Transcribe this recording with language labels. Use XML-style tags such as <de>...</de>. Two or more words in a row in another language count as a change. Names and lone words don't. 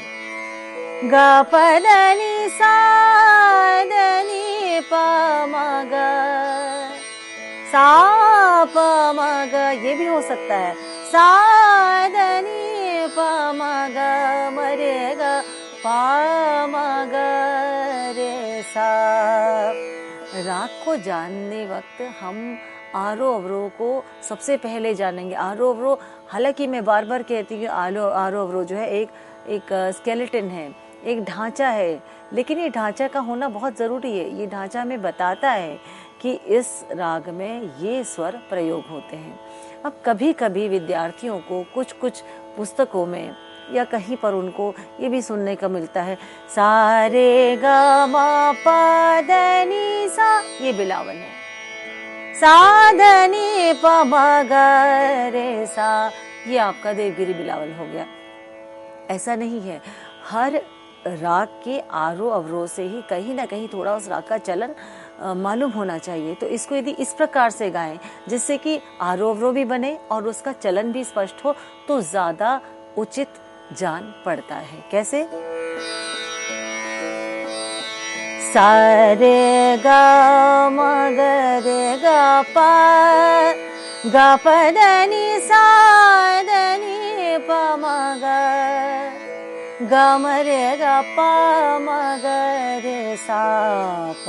<hi>ग प द नि सा द नि प म ग सा प म ग, ये भी हो सकता है। सा द नि प म ग म रे ग प म ग रे सा। राग को जानने वक्त हम आरोह अवरोह को सबसे पहले जानेंगे। आरोह अवरोह, हालांकि मैं बार बार कहती हूँ आरोह अवरोह जो है एक स्केलेटन है, एक ढांचा है, लेकिन ये ढांचा का होना बहुत ज़रूरी है। ये ढांचा हमें बताता है कि इस राग में ये स्वर प्रयोग होते हैं। अब कभी कभी विद्यार्थियों को कुछ कुछ पुस्तकों में या कहीं पर उनको ये भी सुनने को मिलता है सा रे ग म प द नि सा, ये बिलावल है। सा ध नि प म ग रे सा, ये आपका देवगिरी बिलावल हो गया। ऐसा नहीं है, हर राग के आरोह अवरोह से ही कहीं ना कहीं थोड़ा उस राग का चलन मालूम होना चाहिए। तो इसको यदि इस प्रकार से गाएं जिससे कि आरोह अवरोह भी बने और उसका चलन भी स्पष्ट हो, तो ज्यादा उचित जान पड़ता है। कैसे? सा रे ग म ग रे ग प द नि सा द नि प म ग ग म रे ग प म ग रे सा प।</hi>